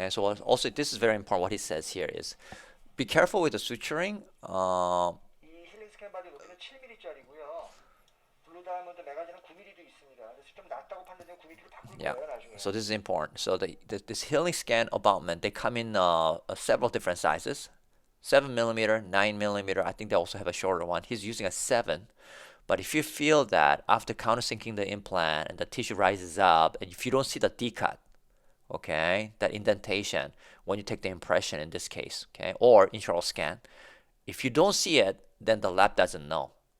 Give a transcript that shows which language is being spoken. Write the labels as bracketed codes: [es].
[en] And so also this is very important. What he says here is, be careful with the suturing. [ko] 이 힐링 스캔 바디 높이는 7mm짜리고요. 블루 다이아몬드 매가진은 9mm도 있습니다. 그래서 좀 낮다고 판단되면 9mm로 바꿀 [en] Yeah. [ko] 거예요, 나중에. [en] So this is important. So this healing scan abutment, they come in several different sizes. 7mm, 9mm. I think they also have a shorter one. He's using a 7. But if you feel that after countersinking the implant and the tissue rises up, and if you don't see the decut, okay, that indentation when you take the impression in this case, okay, or intraoral scan, if you don't see it, then the lab doesn't know.